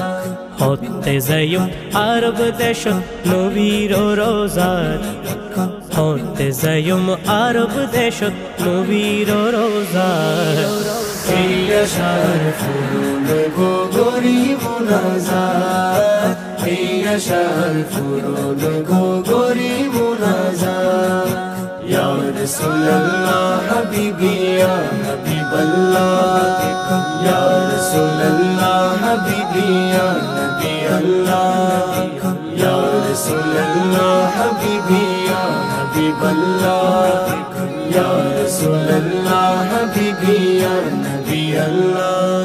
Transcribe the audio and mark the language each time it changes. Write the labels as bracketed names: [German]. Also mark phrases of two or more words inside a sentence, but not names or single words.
[Chittagonian] হতে যাইম আরব দেশত নবীর রোজাত হতে যাইম আরব দেশত নবীর রোজাত এই আশার ফুরন হইব গরি মুনাজাত এই আশার ফুরন হইব গরি মুনাজাত [Arabic] يا رسول الله حبيبي يا حبيب الله يا رسول الله حبيبي يا نبي الله يا رسول الله حبيبي يا حبيب الله يا رسول الله حبيبي يا نبي الله